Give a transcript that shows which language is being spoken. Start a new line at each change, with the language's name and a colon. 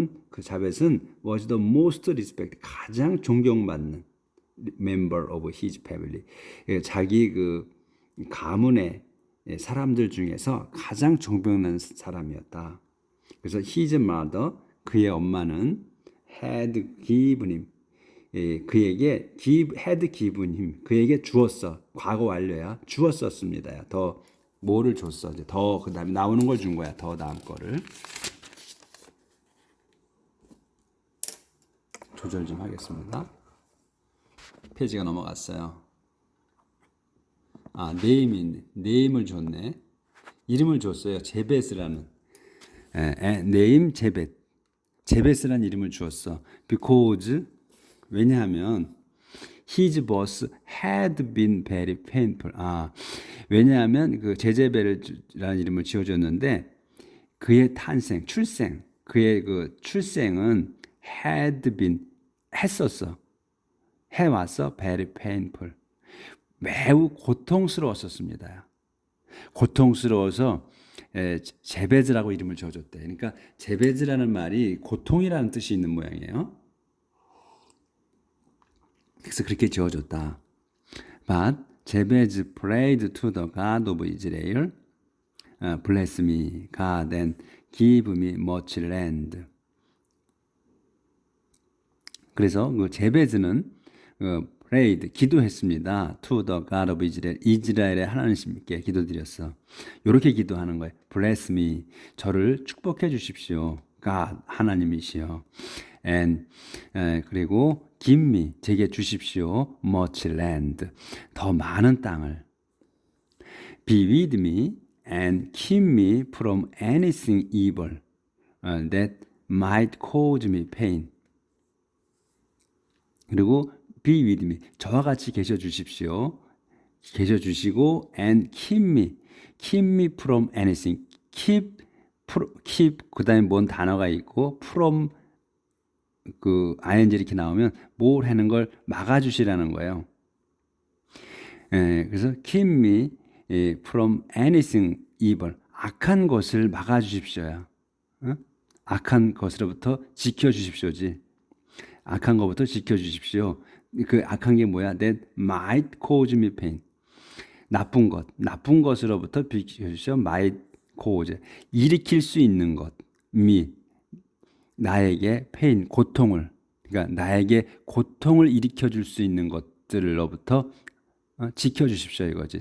English: 그 자벳은 was the most respected,
Korean: 가장 존경받는
English: member of his family.
Korean: 자기 그 가문의 사람들 중에서 가장 존경받는 사람이었다. 그래서
English: his mother,
Korean: 그의 엄마는
English: had given him,
Korean: 그에게
English: had given him,
Korean: 그에게 주었어. 과거 완료야. 주었었습니다. 더 뭐를 줬어? 이제 더 그다음에 나오는 걸 준 거야. 더 나은 거를. 조절 좀 하겠습니다. 페이지가 넘어갔어요. 아, 네임을 줬네. 이름을 줬어요. 제베스라는. 네임 제벳. 제베스라는 이름을 주었어.
English: Because
Korean: 왜냐하면
English: his boss had been very painful.
Korean: 아, 왜냐하면 그 제제벨이라는 이름을 지어줬는데 그의 출생, 그의 그 출생은
English: had been
Korean: 했었어. 해왔어.
English: very painful.
Korean: 매우 고통스러웠었습니다. 고통스러워서 제베즈라고 이름을 지어줬대. 그러니까 제베즈라는 말이 고통이라는 뜻이 있는 모양이에요. 그래서 그렇게 지어줬다.
English: But 제베즈 prayed to the God of Israel, bless me, God, and give me much land.
Korean: 그래서 그 제베즈는
English: prayed
Korean: 기도했습니다.
English: To the God of Israel,
Korean: 이스라엘의 하나님께 기도드렸어. 이렇게 기도하는 거예요.
English: Bless me,
Korean: 저를 축복해 주십시오. God, 하나님이시여.
English: And
Korean: 그리고
English: give me,
Korean: 제게 주십시오.
English: Much land,
Korean: 더 많은 땅을.
English: Be with me and keep me from anything evil that might cause me pain.
Korean: 그리고
English: be with me,
Korean: 저와 같이 계셔 주십시오. 계셔 주시고
English: and keep me from anything.
Korean: keep 그다음에 뭔 단어가 있고 from 그 ing 이렇게 나오면 뭘 하는 걸 막아 주시라는 거예요.
English: 그래서 keep me from anything evil.
Korean: 악한 것을 막아 주십시오야. 악한 것으로부터 지켜 주십시오지. 악한 것부터 지켜 주십시오. 그 악한 게 뭐야?
English: That might cause me pain.
Korean: 나쁜 것으로부터 비켜주십시오.
English: might cause.
Korean: 일으킬 수 있는 것. me. 나에게
English: pain,
Korean: 고통을. 그러니까 나에게 고통을 일으켜 줄 수 있는 것들로부터 지켜 주십시오 이거지.